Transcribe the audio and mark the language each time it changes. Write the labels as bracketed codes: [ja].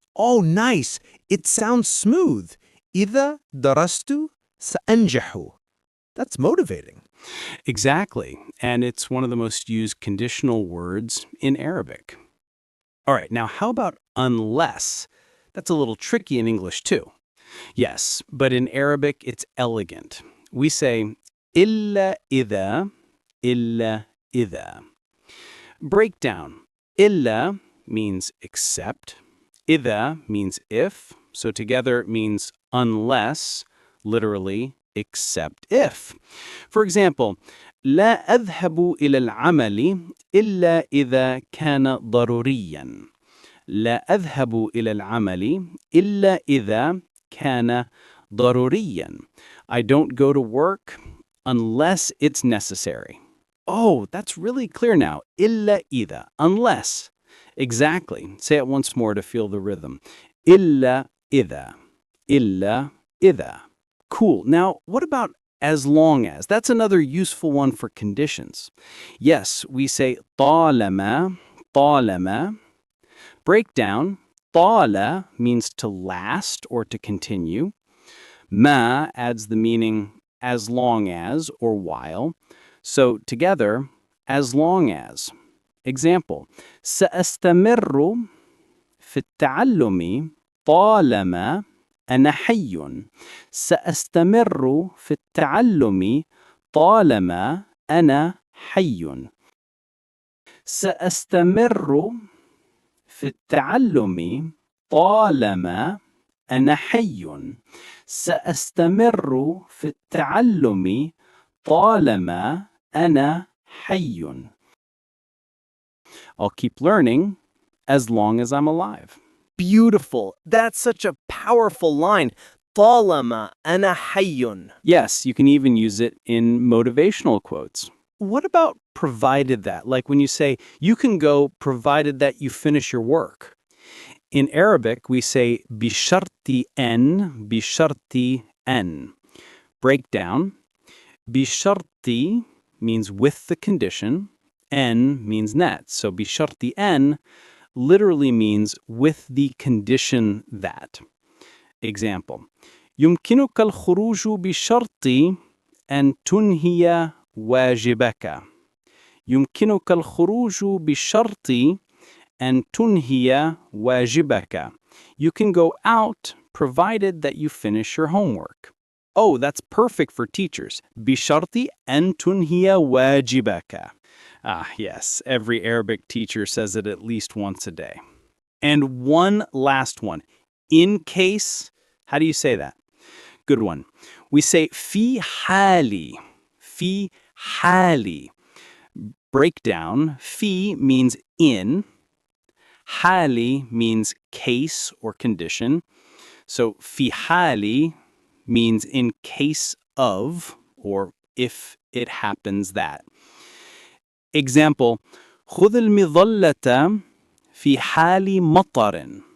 [en] Oh, nice. It sounds smooth. [ar] إذا درست سأنجح. [en] That's motivating. Exactly, and it's one of the most used conditional words in Arabic. All right, now how about unless? That's a little tricky in English too. Yes, but in Arabic it's elegant. We say [ar] إلا إذا, إلا إذا. [en] Breakdown. إلا means except. إذا means if, so together it means unless, literally except if. For example, [ar] لا أذهب إلى العمل إلا إذا كان ضروريا. لا أذهب إلى العمل إلا إذا كان ضروريا. [en] I don't go to work unless it's necessary. Oh, that's really clear now. [ar] إلا إذا, unless. [en] Exactly. Say it once more to feel the rhythm. [ar] إلا إذا, إلا إذا. Cool. [en] Now, what about as long as? That's another useful one for conditions. Yes, we say طالما, طالما. Breakdown. طال means to last or to continue. Ma adds the meaning as long as or while. So together, as long as. [ar] Example, سأستمر في التعلم طالما أنا حي. سأستمر في التعلم طالما أنا حي. سأستمر في التعلم طالما أنا حي. سأستمر في التعلم طالما أنا حي. [en] I'll keep learning as long as I'm alive. Beautiful. That's such a powerful line. [ar] طالما أنا حي. [en] Yes, you can even use it in motivational quotes. What about provided that? Like when you say, you can go provided that you finish your work. In Arabic, we say بشرط أن, بشرط أن. Breakdown. بشرط means with the condition. N means that. So بشرط أن literally means with the condition that. Example. [ar] يمكنك الخروج بشرط أن تنهي واجبك. يمكنك الخروج بشرط أن تنهي واجبك. [en] You can go out provided that you finish your homework. Oh, that's perfect for teachers. [ar] بشرط أن تنهي واجبك. [en] Ah, yes, every Arabic teacher says it at least once a day. And one last one. In case, how do you say that? Good one. We say fi hali. Fi hali. Breakdown. Fi means in. Hali means case or condition. So fi hali means in case of, or if it happens that. [ar] Example, خذ المظلة في حال مطر.